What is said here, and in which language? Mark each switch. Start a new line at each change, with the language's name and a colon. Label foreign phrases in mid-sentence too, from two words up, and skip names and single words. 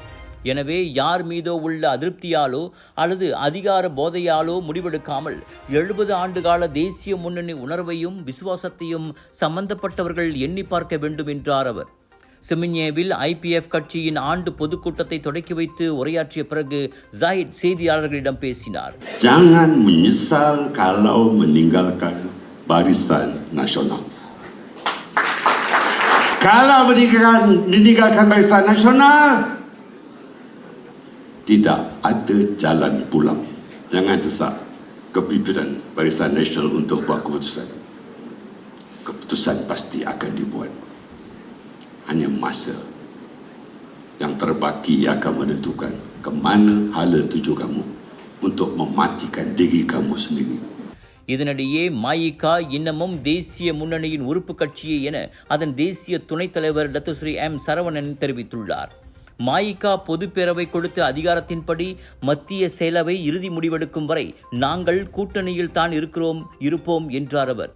Tamil: எனவே யார் மீதோ உள்ள அதிருப்தியாலோ அல்லது அதிகார போதையாலோ முடிவெடுக்காமல் 70 ஆண்டுகால தேசிய முன்னணி உணர்வையும் விசுவாசத்தையும் சம்பந்தப்பட்டவர்கள் எண்ணி பார்க்க வேண்டும் என்றார் அவர். செமின்யேவில் IPF கட்சியின் ஆண்டு பொதுக்கூட்டத்தை தொடக்கி வைத்து உரையாற்றிய பிறகு ஜாயிட் செய்தியாளர்களிடம் பேசினார்.
Malay: Jangan menyesal kalau meninggalkan Barisan Nasional. Kalau meninggalkan Barisan Nasional, tidak ada jalan pulang. Jangan desak kepimpinan Barisan Nasional untuk buat keputusan. Keputusan pasti akan dibuat. Hanya masa yang terbaki akan menentukan ke mana hala tuju kamu untuk mematikan diri kamu sendiri.
Tamil: இதனிடையே மாயிகா இன்னமும் தேசிய முன்னணியின் உறுப்பு கட்சியே என அதன் தேசிய துணைத் தலைவர் டத்துஸ்ரீ எம் சரவணன் தெரிவித்துள்ளார். மாயிகா பொதுப்பேரவை கொடுத்த அதிகாரத்தின்படி மத்திய செயலவை இறுதி முடிவெடுக்கும் வரை நாங்கள் கூட்டணியில் தான் இருப்போம் என்றார் அவர்.